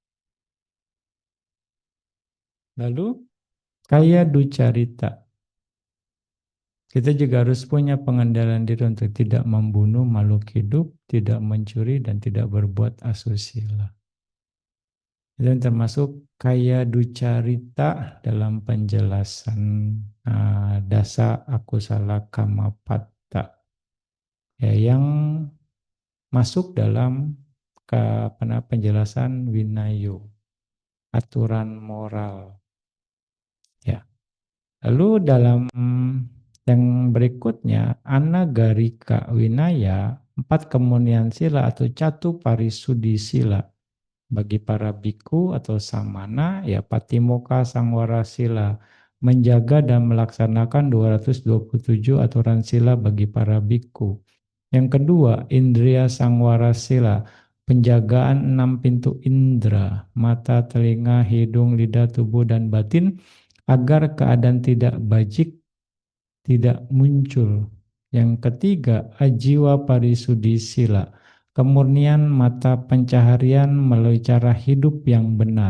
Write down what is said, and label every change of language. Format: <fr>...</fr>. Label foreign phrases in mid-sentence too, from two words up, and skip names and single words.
<pi>Lalu, kaya ducarita.</pi> <id>Kita juga harus punya pengendalian diri untuk tidak membunuh makhluk hidup, tidak mencuri, dan tidak berbuat asusila. Itu termasuk</id> <pi>kaya ducarita</pi> <id>dalam penjelasan</id> <pi>dasa akusala kamapatta,</pi> <id>ya, yang masuk dalam penjelasan winayo, aturan moral. Ya. Lalu dalam yang berikutnya,</id> <pi>anagarika winaya,</pi> <id>4 kemunian sila atau</id> <pi>catu parisudi sila.</pi> <id>Bagi para biku atau samana, ya</id> <pi>patimoka sangwara sila,</pi> <id>menjaga dan melaksanakan 227 aturan sila bagi para biku. Yang kedua,</id> <pi>indriya sangwara sila,</pi> <id>penjagaan 6 pintu indera, mata, telinga, hidung, lidah, tubuh, dan batin, agar keadaan tidak bajik tidak muncul. Yang ketiga,</id> <pi>ajiwa parisudi sila,</pi> <id>kemurnian mata pencaharian melalui cara hidup yang benar.</id>